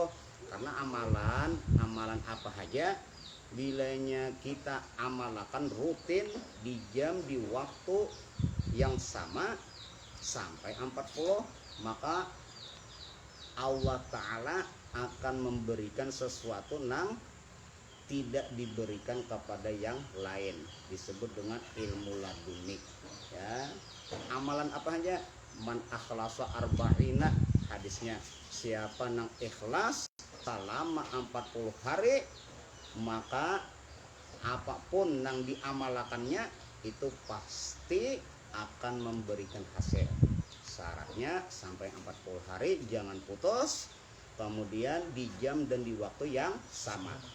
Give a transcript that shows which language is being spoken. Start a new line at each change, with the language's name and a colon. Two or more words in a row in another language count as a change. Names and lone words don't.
Indonesian: Karena amalan apa aja bilanya kita amalkan rutin di jam, di waktu yang sama sampai 40, maka Allah Ta'ala akan memberikan sesuatu nang tidak diberikan kepada yang lain, disebut dengan ilmu laduni ya. Amalan apa aja?
Arabic: Man akhlasa arba'ina,
Indonesian: hadisnya, siapa nang ikhlas selama 40 hari, maka apapun nang diamalakannya itu pasti akan memberikan hasil. Syaratnya sampai 40 hari jangan putus, kemudian di jam dan di waktu yang sama.